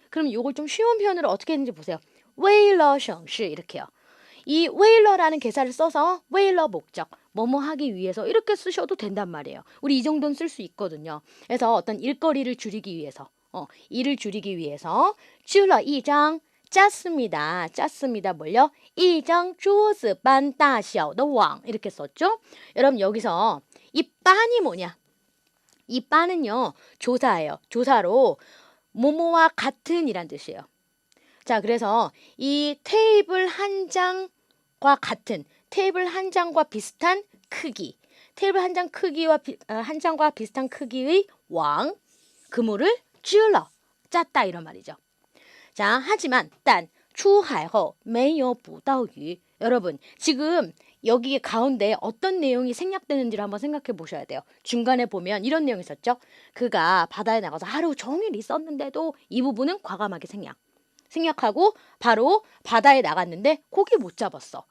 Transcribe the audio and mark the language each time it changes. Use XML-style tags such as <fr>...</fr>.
<ko>그럼 이걸 좀 쉬운 표현으로 어떻게 했는지 보세요.</ko> <zh>为了省事</zh> <ko>이렇게요. 이 为了라는 개사를 써서 为了 목적, 뭐뭐 하기 위해서 이렇게 쓰셔도 된단 말이에요. 우리 이 정도는 쓸 수 있거든요. 그래서 어떤 일거리를 줄이기 위해서, 일을 줄이기 위해서</ko> <zh>织了一张</zh> <ko>짰습니다. 뭘요?</ko> <zh>一张桌子般大小的网</zh> <ko>이렇게 썼죠? 여러분 여기서 이 빤이 뭐냐? 이 빤은요 조사예요. 조사로 뭐뭐와 같은 이란 뜻이에요. 자, 그래서 이 테이블 한 장과 같은, 테이블 한 장과 비슷한 크기, 테이블 한 장 크기와 한 장과 비슷한 크기의 왕, 그물을 织了 짰다 이런 말이죠. 자, 하지만 단</ko> <zh>出海后没有捕到鱼.</zh> <ko>여러분, 지금 여기 가운데 어떤 내용이 생략되는지를 한번 생각해 보셔야 돼요. 중간에 보면 이런 내용이 있었죠. 그가 바다에 나가서 하루 종일 있었는데도 이 부분은 과감하게 생략하고 바로 바다에 나갔는데 고기 못 잡았어.</ko>